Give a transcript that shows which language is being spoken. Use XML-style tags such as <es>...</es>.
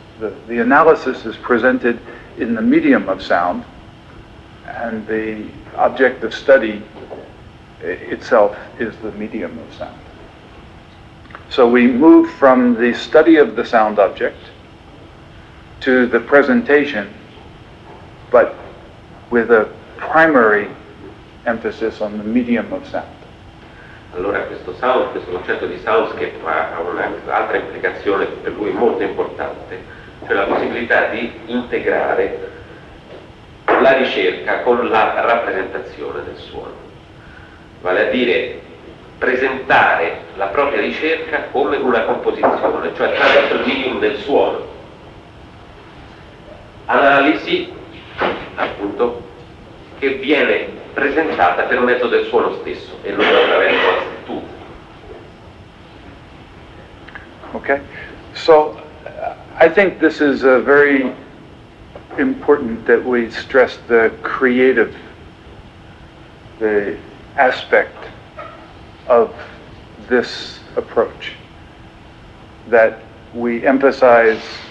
<en>The analysis is presented in the medium of sound, and the object of study itself is the medium of sound. So we move from the study of the sound object to the presentation, but with a primary emphasis on the medium of sound.</en> <it>Allora questo concetto di soundscape ha un'altra implicazione per lui molto importante, cioè la possibilità di integrare la ricerca con la rappresentazione del suono, vale a dire presentare la propria ricerca come una composizione, cioè attraverso il medium del suono. Analisi, appunto, che viene presentata per mezzo del suono stesso e non attraverso la scrittura.</it> <en>Okay, so I think this is very important that we stress the creative, the aspect of this approach, that we emphasize</en>